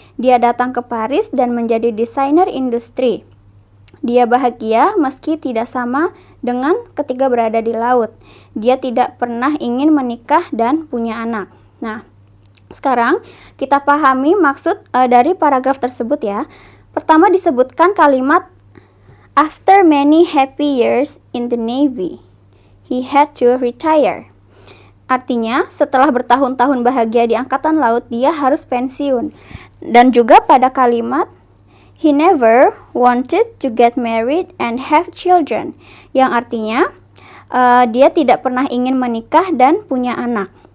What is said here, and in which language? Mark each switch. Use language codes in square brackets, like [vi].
[id] Dia datang ke Paris dan menjadi desainer industri. Dia bahagia meski tidak sama dengan ketika berada di laut. Dia tidak pernah ingin menikah dan punya anak. Nah, sekarang kita pahami maksud dari paragraf tersebut ya. Pertama disebutkan kalimat [en] after many happy years in the Navy, he had to retire. [id] Artinya, setelah bertahun-tahun bahagia di angkatan laut, dia harus pensiun. Dan juga pada kalimat, [en] he never wanted to get married and have children, [id] yang artinya dia tidak pernah ingin menikah dan punya anak.